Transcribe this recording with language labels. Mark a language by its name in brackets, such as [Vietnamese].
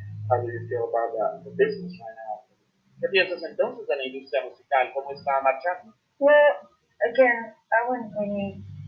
[English] How do you feel about the business right now? [Spanish] ¿Qué piensas entonces de la industria musical? ¿Cómo está marchando? [English] Well, again, I wouldn't know.